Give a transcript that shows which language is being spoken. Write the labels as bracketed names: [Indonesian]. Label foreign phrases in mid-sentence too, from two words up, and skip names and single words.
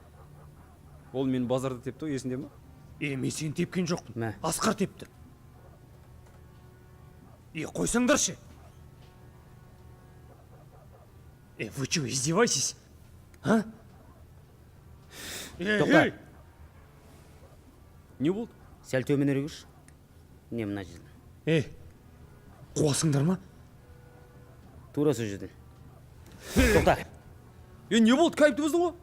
[Kazakh] Ол мен базарда тепті ғой, есінде ма? Мен сені тепкен жоқпын. Асқар тепті. Қойсаңдаршы. [Russian] Вы что, издеваетесь? А? [Kazakh] Тоқта. Не болды? Сәл төменірек жүрші. Не мына жерден? Қуасыңдар ма? Тура сол жерден. Тоқта. Не болды, кайыпты бұздың ғой?